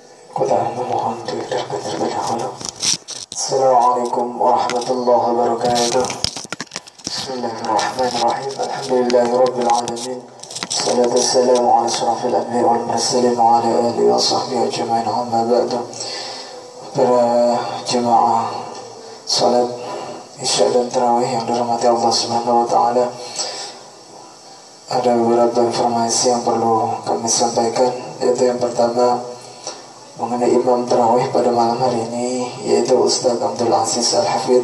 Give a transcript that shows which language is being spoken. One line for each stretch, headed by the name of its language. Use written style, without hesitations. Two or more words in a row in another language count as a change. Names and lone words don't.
Indonesian: Kudahan memohon diudahkan terlebih dahulu.
Arabic: السلام عليكم ورحمة الله وبركاته. بسم الله الرحمن الرحيم. الحمد لله رب العالمين. الصلاة والسلام على أشرف الأنبياء والمرسلين وعلى آله وصحبه أجمعين. أما بعد.
Indonesian: Para jemaah salat Isya dan Tarawih yang dirahmati Allah
Arabic: سبحانه وتعالى,
Indonesian: ada beberapa informasi yang perlu kami sampaikan, yaitu yang pertama mengenai imam tarawih pada malam hari ini, yaitu Ustaz Abdul Aziz Al-Hafidh.